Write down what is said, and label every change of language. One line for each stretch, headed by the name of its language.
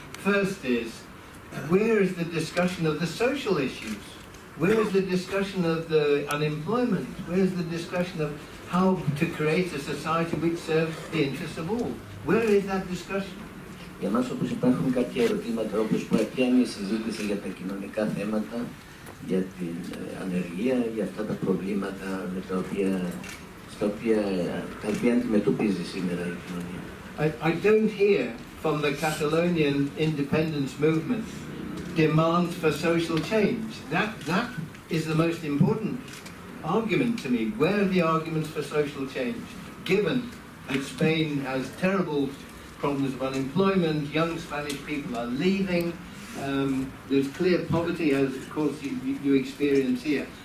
English: First is, where is the discussion of the social issues? Where is the discussion of the unemployment? Where is the discussion of how to create a society which serves the interests of all? Where is that discussion?
Greek: Για μας όπως υπάρχουν κάποια ερωτήματα, όπως ποια είναι η συζήτηση για τα κοινωνικά θέματα, για την ανεργία, για αυτά τα προβλήματα με τα οποία αντιμετωπίζει σήμερα η κοινωνία.
English: I don't hear from the Catalonian independence movement demands for social change. That is the most important argument to me. Where are the arguments for social change? Given that Spain has terrible problems of unemployment, young Spanish people are leaving, there's clear poverty, as of course you experience here.